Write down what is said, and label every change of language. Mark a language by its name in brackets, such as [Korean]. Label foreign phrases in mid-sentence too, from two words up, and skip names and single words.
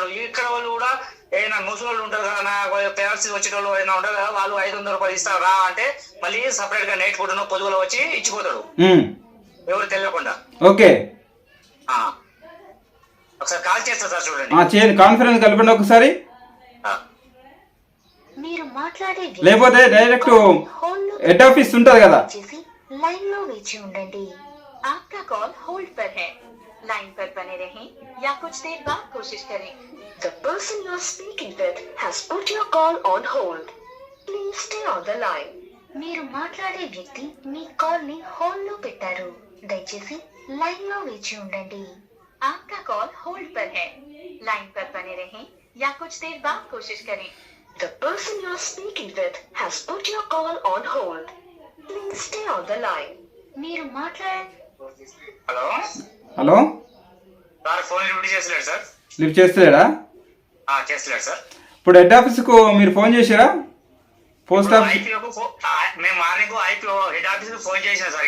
[Telugu] ఇక్కడ వాళ్ళు కూడా ఏదైనా ముసలి వాళ్ళు ఉంటారు కదా, పేరెంట్స్ వచ్చిన వాళ్ళు ఏమైనా ఉంటారు కదా, వాళ్ళు 500 రూపాయలు ఇస్తారు రా అంటే మళ్ళీ సపరేట్ గా [English] night food [Telugu] పొద్దుగల వచ్చి ఇచ్చిపోతాడు, ఎవరు తెలియకుండా. ఓకే, ఒకసారి కాల్ చేస్తా సార్, చూడండి. చేయండి, కాన్ఫరెన్స్ కలపండి ఒకసారి, లేకపోతే డైరెక్ట్ [English] head office [Telugu] ఉంటది కదా. [Hindi] लाइन में [Telugu] वेची ఉండండి. [Hindi] आपका कॉल होल्ड पर है, लाइन पर बने रहें या कुछ देर बाद कोशिश करें. [English] The person you are speaking with has put your call on hold. Please stay on the line. [Telugu] మీరు మాట్లాడే వ్యక్తి మీ కాల్ ని హోల్డ్ లో పెట్టారు, దయచేసి లైన్ లో వేచి ఉండండి. [Hindi] आपका कॉल होल्ड पर है, लाइन पर बने रहें या कुछ देर बाद कोशिश करें. [English] The person you are speaking with has put your call on hold. Please stay on the line. [Telugu] మీరు హలో హలో సార్, [English] phone lift [Telugu] చేస్తలేడు సార్. లిఫ్ట్ చేస్తలేడా? చేస్తలేడు సార్. ఇప్పుడు [English] head office [Telugu] కు మీరు ఫోన్ చేశారా? [English] post office [Telugu] మేము [English] morning IPO head office [Telugu] కు ఫోన్ చేసినా సార్.